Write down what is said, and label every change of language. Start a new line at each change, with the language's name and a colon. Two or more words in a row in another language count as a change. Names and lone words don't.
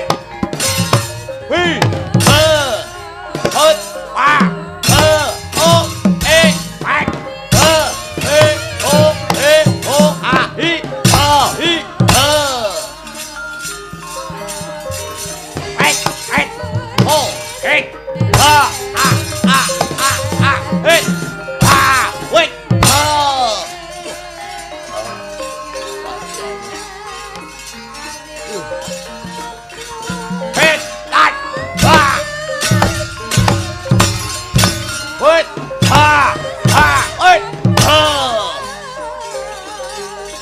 English: Wi. Hot. Wa. O. E. Pak. E. O. E. O. A. I. A. I. Hai. Hai. O. E. A. A. A. A. A. Hey. Wait! Oh! Hit! That! Ah! Wait! Ah! Ah! Wait! Oh!